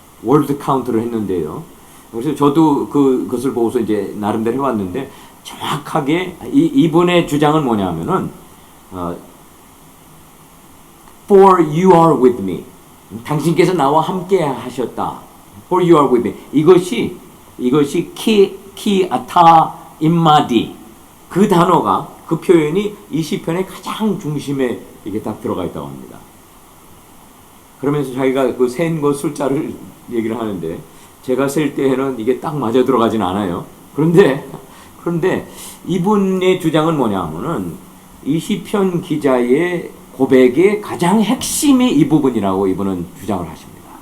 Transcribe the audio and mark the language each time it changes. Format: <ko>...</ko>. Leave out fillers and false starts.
<ko>월드 카운트를 했는데요. 그래서 저도 그것을 보고서 이제 나름대로 해봤는데 정확하게 이분의 주장은 뭐냐면은</ko> <en>For you are with me.</en> <ko>당신께서 나와 함께 하셨다.</ko> <en>For you are with me.</en> <ko>이것이</ko> <he>키 아타 임마디</he> <ko>그 단어가, 그 표현이 이 시편의 가장 중심에 이게 딱 들어가 있다고 합니다. 그러면서 자기가 그 센 거 숫자를 얘기를 하는데, 제가 셀 때에는 이게 딱 맞아 들어가진 않아요. 그런데 이분의 주장은 뭐냐 하면은 이 시편 기자의 고백의 가장 핵심이 이 부분이라고 이분은 주장을 하십니다.</ko>